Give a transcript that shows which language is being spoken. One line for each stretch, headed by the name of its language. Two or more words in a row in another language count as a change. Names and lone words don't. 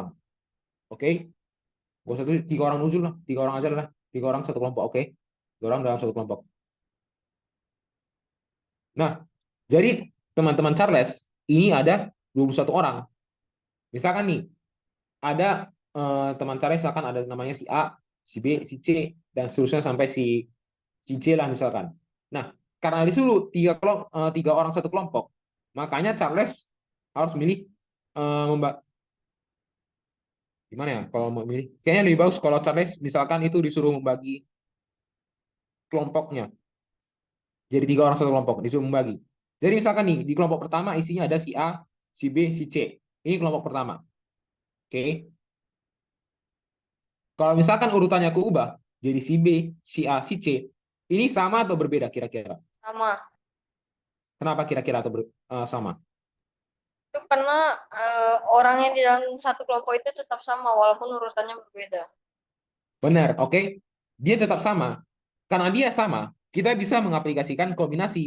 Indonesian: Oke? Gak usah 3 orang usul lah. 3 orang aja lah. 3 orang satu kelompok. Oke? 3 orang dalam satu kelompok. Nah, jadi teman-teman Charles ini ada 21 orang. Misalkan nih, ada teman Charles misalkan ada namanya si A, si B, si C, dan seterusnya sampai si C lah misalkan. Nah, karena disuruh 3 orang satu kelompok, makanya Charles harus milih gimana ya kalau mau milih. Kayaknya lebih bagus kalau Charles misalkan itu disuruh membagi kelompoknya. Jadi 3 orang satu kelompok disuruh membagi. Jadi misalkan nih di kelompok pertama isinya ada si A, si B, si C. Ini kelompok pertama. Oke. Kalau misalkan urutannya aku ubah jadi si B, si A, si C, ini sama atau berbeda kira-kira? Sama. Kenapa kira-kira atau sama? Itu karena orang yang di dalam satu kelompok itu tetap sama walaupun urutannya berbeda. Benar, oke? Dia tetap sama. Karena dia sama, kita bisa mengaplikasikan kombinasi.